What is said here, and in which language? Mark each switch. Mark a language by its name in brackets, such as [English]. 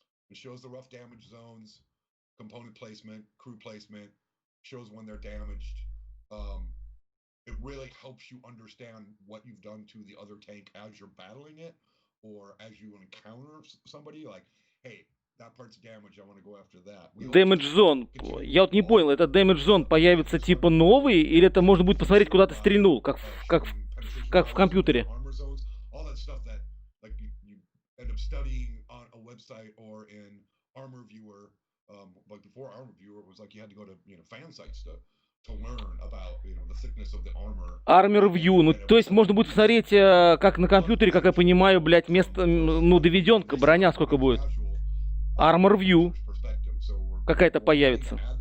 [English] It shows the rough damage zones, component placement, crew placement, shows when they're damaged. It really helps you understand what you've done to the other tank as you're battling it, or as you encounter somebody, like, hey, that part's damaged, I want to go after that. Damage Zone. [Russian] Я вот не понял, это Damage Zone появится типа новый, или это можно будет посмотреть, куда ты стрельнул, как в компьютере? [English] All that stuff that like you end up studying on a website or in Armor Viewer. Like before Armor Viewer, it was like you had to go to, you know, fan sites to learn about, you know, the thickness of the armor. [Russian] Armor View, ну то есть можно будет посмотреть, как на компьютере, как я понимаю, блядь, место, ну доведенка, броня сколько будет. Armor View какая-то появится.